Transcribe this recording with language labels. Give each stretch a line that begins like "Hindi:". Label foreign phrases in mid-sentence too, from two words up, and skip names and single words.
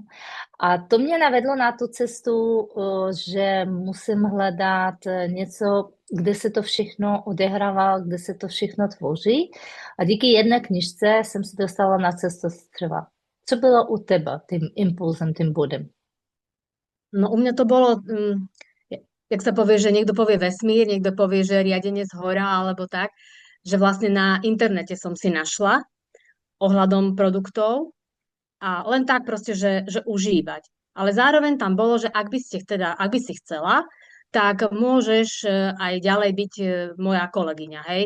Czech: A to mě navedlo na tu cestu, že musím hledat něco, kde se to všechno odehrává, kde se to všechno tvoří. A díky jedné knižce jsem se dostala na cestu střeva. Co bylo u teba tím impulzem, tím bodem?
Slovak: No u mňa to bolo, jak sa povie, že niekto povie vesmír, niekto povie, že riadenie z hora alebo tak, že vlastne na internete som si našla ohľadom produktov a len tak proste, že užívať. Ale zároveň tam bolo, že ak by si chcela, tak môžeš aj ďalej byť moja kolegyňa, hej.